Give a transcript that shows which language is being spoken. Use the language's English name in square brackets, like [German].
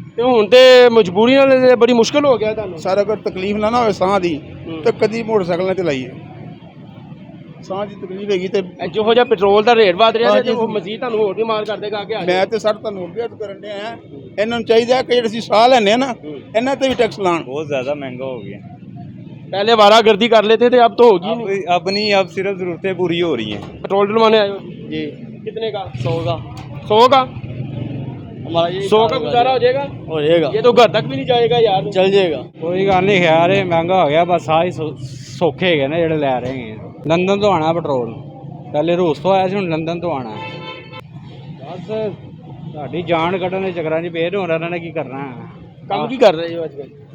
[Punjabi] ਤੇ ਹੁਣ ਤੇ ਮਜਬੂਰੀ ਨਾਲ ਬੜੀ ਮੁਸ਼ਕਲ ਹੋ ਗਿਆ ਤੁਹਾਨੂੰ। सर अगर तकलीफ ना ना हो साह दी तो कदी मोटरसाइकिल ना चलाइए। साह की तकलीफ हैगी ते ਜਿਹੋ ਜਿਹਾ ਪੈਟਰੋਲ ਦਾ ਰੇਟ ਵਧ ਰਿਹਾ ਤੇ ਉਹ ਮਜ਼ੀਦ ਤੁਹਾਨੂੰ ਹੋਰ ਵੀ ਮਾਰ ਕਰ ਦੇਗਾ ਅੱਗੇ ਆ [Hindi] मैं तो [Punjabi] सर ਤੁਹਾਨੂੰ ਅਪਡੇਟ ਕਰਨ ਦੇ ਆ। ਇਹਨਾਂ ਨੂੰ ਚਾਹੀਦਾ ਕਿ ਜਿਹੜੇ ਅਸੀਂ ਸਾਹ ਲੈਣੇ ਨਾ, ਇਹਨਾਂ ਤੇ ਵੀ ਟੈਕਸ ਲਾਣ। [Hindi] बहुत ज़्यादा महंगा हो गया। पहले वारागर्दी कर लेते थे, अब तो होगी नहीं। अब नहीं, अब सिर्फ ज़रूरतें पूरी हो रही हैं। पेट्रोल डलवाने आए हो जी। कितने का? 100 का। 100 का? हमारा ये 100 का गुजारा हो जाएगा? हो जाएगा, ये तो घर तक भी नहीं जाएगा यार। चल जाएगा। [Punjabi] ਕੋਈ ਗੱਲ ਨਹੀਂ ਖੈਰ ਇਹ ਮਹਿੰਗਾ ਹੋ ਗਿਆ, ਬਸ ਆਹ ਹੀ ਸੌਖੇ ਹੈਗੇ ਨੇ ਜਿਹੜੇ ਲੈ ਰਹੇ ਹੈਗੇ। ਲੰਡਨ ਤੋਂ ਆਣਾ ਪੈਟਰੋਲ, ਪਹਿਲੇ ਰੂਸ ਤੋਂ ਆਇਆ ਸੀ, ਹੁਣ ਲੰਡਨ ਤੋਂ ਆਣਾ। ਬਸ ਸਾਡੀ ਜਾਨ ਕੱਢਣ ਦੇ ਚੱਕਰਾਂ 'ਚ ਪਏ, ਹੁਣ ਇਹਨਾਂ ਨੇ ਕੀ ਕਰਨਾ। ਕੰਮ ਕੀ ਕਰ ਰਹੇ ਹੋ ਅੱਜ ਕੱਲ੍ਹ?